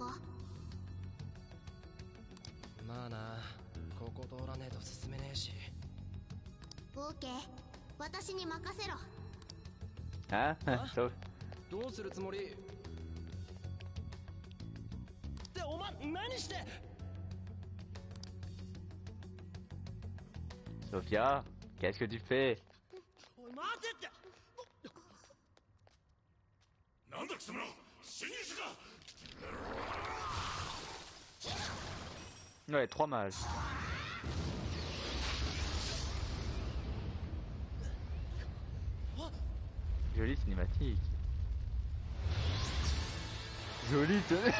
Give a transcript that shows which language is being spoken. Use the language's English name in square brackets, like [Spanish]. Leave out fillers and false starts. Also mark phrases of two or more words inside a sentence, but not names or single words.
[Japanese] まあな、ここ通らねえと進めねえし。オーケー、私に任せろ。 [French] Hein? Sauf- [Japanese] どうするつもり。ってお前何して。 [French] Sophia, qu'est-ce que tu fais? [Japanese] おい待てって。なんだ貴様、侵入者か。 [French] Ouais, 3 mages. Jolie cinématique. Joli tenue.